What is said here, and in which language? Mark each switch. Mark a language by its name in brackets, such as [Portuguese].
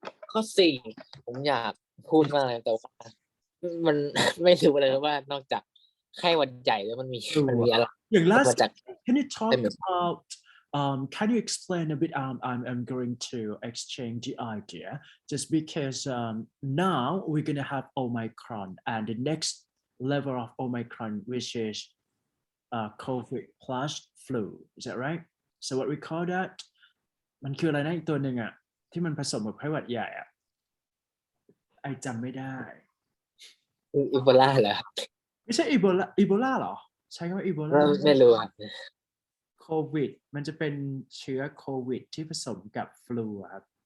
[Thai] ข้อ4ผมอยากพูดมากเลยแต่ว่ามันไม่รู้เลยว่านอกจากไข้หวัดใหญ่แล้วมันมีอะไร อย่างล่าสุด มาจาก [English] can you talk about can you explain a bit I'm going to exchange the idea just because now we're gonna have Omicron and the next level of Omicron which is COVID plus flu is that right so what we call that [Thai] มันคืออะไรนะอีกตัวหนึ่งอะที่มันผสมกับไข้หวัดใหญ่อะไอจำไม่ได้ อีโบลาเหรอ ไม่ใช่อีโบลาเหรอใช้คำว่าอีโบลา ไม่รู้ครับ โควิดมันจะเป็นเชื้อโควิดที่ผสมกับฟลูครับ